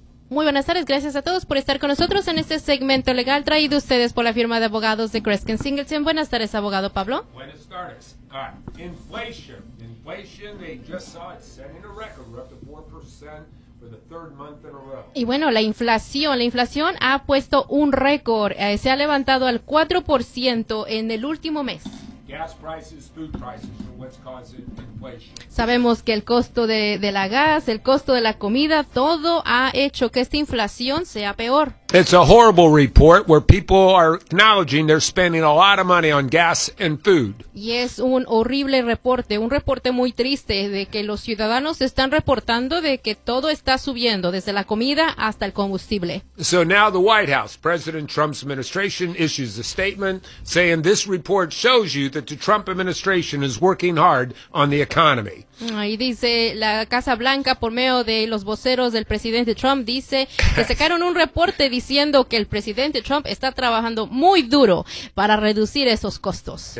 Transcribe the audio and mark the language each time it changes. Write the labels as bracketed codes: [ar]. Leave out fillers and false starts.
[es] Muy buenas tardes, gracias a todos por estar con nosotros en este segmento legal traído a ustedes por la firma de abogados de Kreskin Singleton. Buenas tardes, abogado Pablo. Buenas tardes, Scott. [en] Inflation, they just saw it setting a record, we're up to 4% for the third month in a row. [es] Y bueno, la inflación ha puesto un récord, se ha levantado al 4% en el último mes. [en] Gas prices, food prices, are what's causing inflation. [es] Sabemos que el costo de la gas, el costo de la comida, todo ha hecho que esta inflación sea peor. [en] It's a horrible report where people are acknowledging they're spending a lot of money on gas and food. [es] Y es un horrible reporte, un reporte muy triste de que los ciudadanos están reportando de que todo está subiendo, desde la comida hasta el combustible. [en] So now the White House, President Trump's administration, issues a statement saying this report shows you that the Trump administration is working hard on the economy. [es] Ahí dice la Casa Blanca, por medio de los voceros del presidente Trump, dice que sacaron un reporte diciendo que el presidente Trump está trabajando muy duro para reducir esos costos.